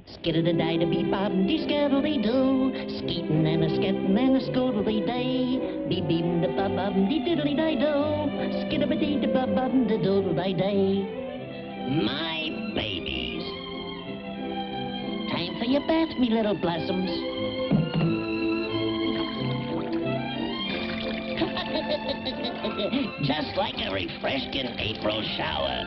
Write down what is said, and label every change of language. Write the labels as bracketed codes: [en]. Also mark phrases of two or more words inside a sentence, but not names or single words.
[en] Skid-a-da-da-bee-bob-dee-scaddle-dee-doo. Skeetin' and a-skettin' and a-scoodle-dee-day. Bee-beem-da-bob-bob-dee-doodle-dee-do. Skid-a-ba-dee-da-bob-bob-da-doodle-dee-day. My babies. Time for your bath, me little blossoms. Just like a refreshing April shower.